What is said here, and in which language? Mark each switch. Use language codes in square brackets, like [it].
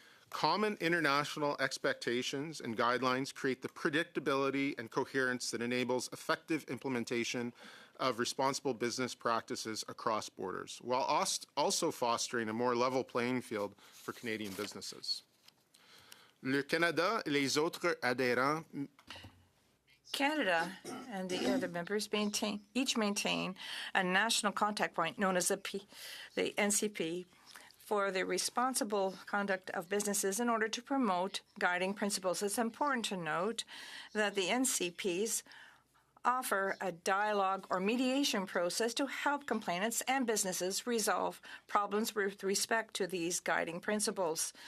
[en] Common international expectations and guidelines create the predictability and coherence that enables effective implementation of responsible business practices across borders, while also fostering a more level playing field for Canadian businesses. [fr] Le Canada et les autres adhérents. [en] Canada and the other members each maintain a national contact point known as the NCP for the responsible conduct of businesses in order to promote guiding principles. It's important to note that the NCPs offer a dialogue or mediation process to help complainants and businesses resolve problems with respect to these guiding principles.